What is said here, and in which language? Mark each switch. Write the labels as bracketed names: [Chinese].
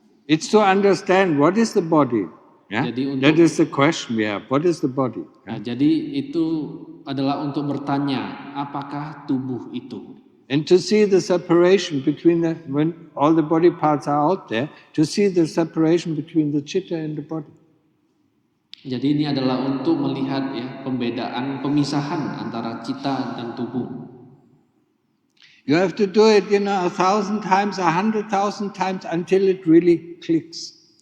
[English] It's to understand what is the body. Yeah? That is the question we have. What is the body? [Indonesian] Nah, jadi itu adalah untuk bertanya, apakah tubuh itu? [English] And to see the separation between when all the body parts are out there, to see the separation between the chitta and the body. [Indonesian] Jadi ini adalah untuk melihat ya pemisahan antara cita dan tubuh. [English] You have to do it, 1,000 times, 100,000 times until it really clicks.